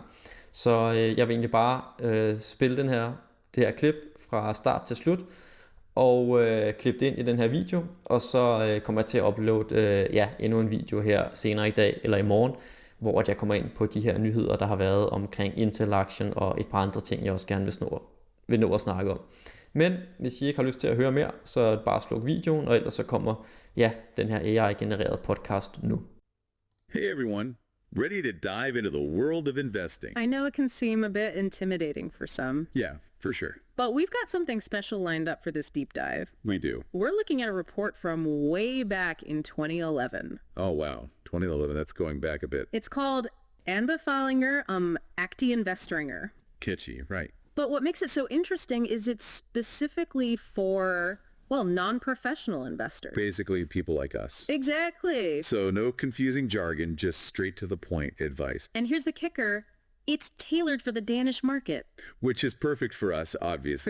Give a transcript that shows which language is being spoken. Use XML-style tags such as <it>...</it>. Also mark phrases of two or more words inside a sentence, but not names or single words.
<da>Så jeg vil egentlig bare spille det her klip fra start til slut, og klippe det ind i den her video, og så kommer jeg til at uploade endnu en video her senere i dag eller i morgen, hvor jeg kommer ind på de her nyheder, der har været omkring Intel-aktien og et par andre ting, jeg også gerne vil nå at snakke om. Men hvis I ikke har lyst til at høre mere, så bare sluk videoen, og ellers så kommer den her AI-genererede podcast nu.</da> <en>Hey everyone, ready to dive into the world of investing. I know it can seem a bit intimidating for some. Yeah, for sure. But we've got something special lined up for this deep dive. We do. We're looking at a report from way back in 2011. Oh wow, 2011, that's going back a bit. It's called</en> <da>Anbefalinger investeringer.</da> <en>Kitschy, right. But what makes it so interesting is it's specifically for, well, non-professional investors. Basically people like us. Exactly. So no confusing jargon, just straight to the point advice. And here's the kicker. It's tailored for the Danish market. Which is perfect for us, obviously.</en>